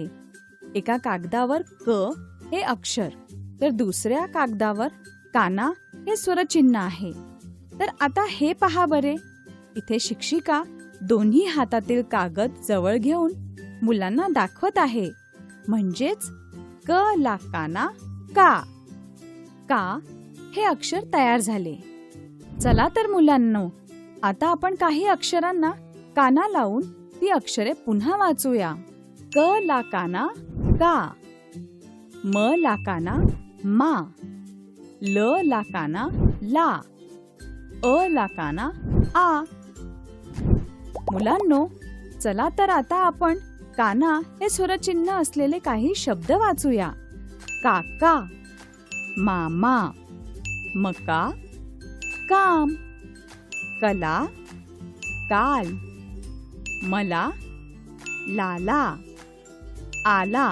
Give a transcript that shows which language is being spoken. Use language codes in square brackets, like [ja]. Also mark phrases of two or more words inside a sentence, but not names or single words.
[mr] एका कागदावर क हे अक्षर तर दुसऱ्या कागदावर काना हे स्वरचिन्ह आहे. तर आता हे पहा बरे. इथे शिक्षिका दोन्ही हातातील कागद जवळ घेऊन मुलांना दाखवत आहे. म्हणजेच क ला काना का. का हे अक्षर तयार झाले. चला तर मुलांनो, आता आपण काही अक्षरांना काना लावून ती अक्षरे पुन्हा वाचूया. क ला काना का. म ला काना मा. ल ला काना ला. अ ला काना आ. मुलांनो, चला तर आता आपण काना हे स्वरचिन्ह असलेले काही शब्द वाचूया. काका, मामा, मका, काम, कला, काल, मला, लाला, आला.